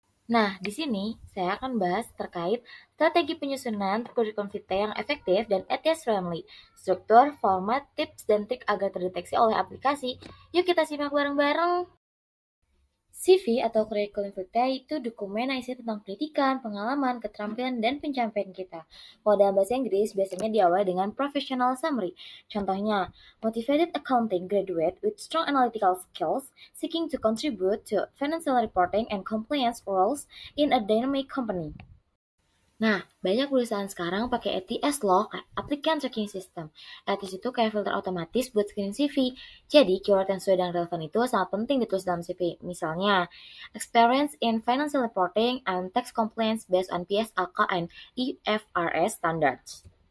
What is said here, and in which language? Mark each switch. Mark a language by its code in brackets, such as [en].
[id] Nah, di sini saya akan bahas terkait strategi penyusunan kurikulum vitae yang efektif dan ETS friendly, struktur, format, tips, dan trik agar terdeteksi oleh aplikasi. Yuk kita simak bareng-bareng. CV atau curriculum vitae itu dokumen yang isi tentang pendidikan, pengalaman, keterampilan, dan pencapaian kita. Kalau dalam bahasa Inggris, biasanya diawali dengan professional summary. [en] Contohnya, motivated accounting graduate with strong analytical skills seeking to contribute to financial reporting and compliance roles in a dynamic company. [id] Nah, banyak perusahaan sekarang pakai ATS loh, Applicant Tracking System. ATS itu kayak filter otomatis buat screening CV. Jadi, keyword yang sesuai dan relevan itu sangat penting ditulis dalam CV. [en] Misalnya, experience in financial reporting and tax compliance based on PSAK and IFRS standards.